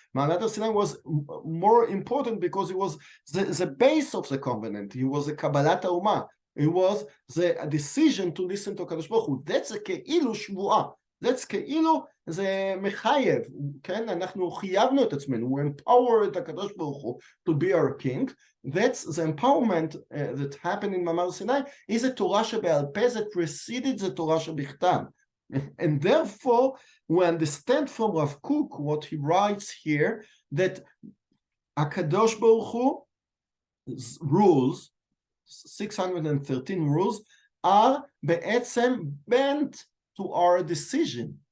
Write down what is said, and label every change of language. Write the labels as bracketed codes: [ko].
[en] Ma'amad Har Sinai was more important because it was the base of the covenant. It was a Kabbalat HaUmah. It was the decision to listen to Kadosh Baruch Hu. That's a [he] כאילו שבועה. [en] That's [he] כאילו זה מחייב, כן? אנחנו חייבנו את עצמנו. [en] We empowered [he] את הקדוש ברוך הוא [en] to be our king. That's the empowerment that happened in Ma'amad Har Sinai is a Torah שבעל פה that preceded the Torah שבכתב. And therefore, we understand from Rav Kook what he writes here, that HaKadosh Baruch Hu's rules, 613 rules, are בעצם bent to our decision.